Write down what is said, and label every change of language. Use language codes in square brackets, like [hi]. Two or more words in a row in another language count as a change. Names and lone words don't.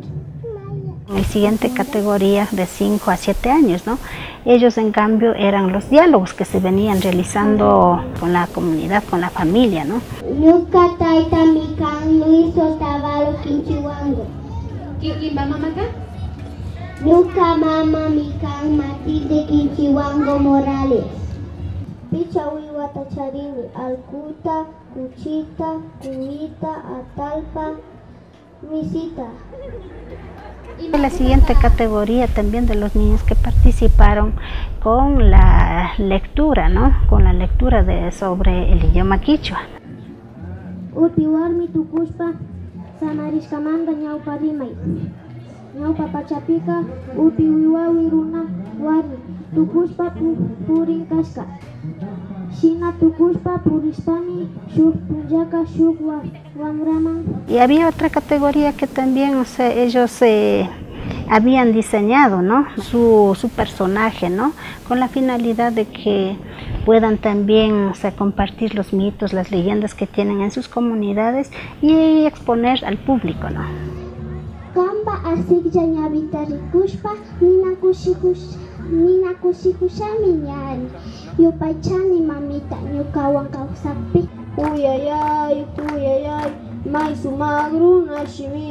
[es] En la siguiente categoría de 5 a 7 años, ¿no? Ellos en cambio eran los diálogos que se venían realizando con la comunidad, con la familia, ¿no? [qu] Nuka taita mikan Luis Otavalo Quinchihuango. [es] ¿Y mamá acá? [qu] Nuka mama mikan Matilde Quinchihuango Morales. Picha Wiwata Charini, Alcuta, Cuchita, Cumita, Atalpa, Misita. [es] En la siguiente categoría también de los niños que participaron con la lectura, ¿no? Con la lectura sobre el idioma quichua. [qu] Upi warmi tukuspa samarishkamanda ñawpa rimay. Ñawpa pachapika upi wiwawi runa warmi tukuspa purin kashka. Shina tukuspa purispami shuk punjaka shuk wamraman. [es] Y había otra categoría que también, o sea, ellos habían diseñado, ¿no? Su personaje, ¿no? Con la finalidad de que puedan también, o sea, compartir los mitos, las leyendas que tienen en sus comunidades y exponer al público, ¿no? [qu] Kamba asigya ñavita rikushpa nina kushikushami ñari yupaychani mamita ñukawan kawsaqpi. Uyayay, may sumagruna shimi.